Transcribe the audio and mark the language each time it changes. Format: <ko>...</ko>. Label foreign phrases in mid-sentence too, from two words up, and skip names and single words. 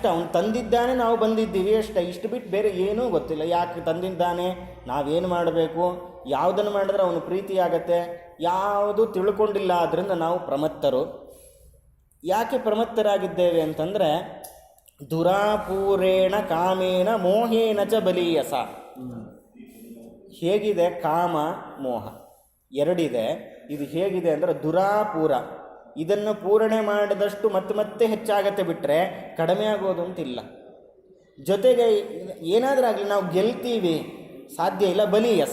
<kn>ಅವನು ತಂದಿದ್ದಾನೆ, ನಾವು ಬಂದಿದ್ದೀವಿ ಅಷ್ಟೇ. ಇಷ್ಟು ಬಿಟ್ಟು ಬೇರೆ ಏನೂ ಗೊತ್ತಿಲ್ಲ. ಯಾಕೆ ತಂದಿದ್ದಾನೆ, ನಾವೇನು ಮಾಡಬೇಕು, ಯಾವುದನ್ನು ಮಾಡಿದ್ರೆ ಅವನು ಪ್ರೀತಿಯಾಗತ್ತೆ, ಯಾವುದು ತಿಳ್ಕೊಂಡಿಲ್ಲ. ಆದ್ದರಿಂದ ನಾವು ಪ್ರಮತ್ತರು. ಯಾಕೆ ಪ್ರಮತ್ತರಾಗಿದ್ದೇವೆ ಅಂತಂದರೆ</kn> <sa>ದುರಾಪೂರೇಣ ಕಾಮೇನ ಮೋಹೇನ ಚ ಬಲೀಯಸ.</sa> <kn>ಹೇಗಿದೆ ಕಾಮ ಮೋಹ ಎರಡಿದೆ. ಇದು ಹೇಗಿದೆ ಅಂದರೆ ದುರಾಪೂರ ಇದನ್ನು ಪೂರಣೆ ಮಾಡಿದಷ್ಟು ಮತ್ತೆ ಹೆಚ್ಚಾಗತ್ತೆ ಬಿಟ್ಟರೆ ಕಡಿಮೆ ಆಗೋದು ಅಂತಿಲ್ಲ. ಜೊತೆಗೆ ಏನಾದರೂ ನಾವು ಗೆಲ್ತೀವಿ ಸಾಧ್ಯ ಇಲ್ಲ, ಬಲೀಯಸ.</kn>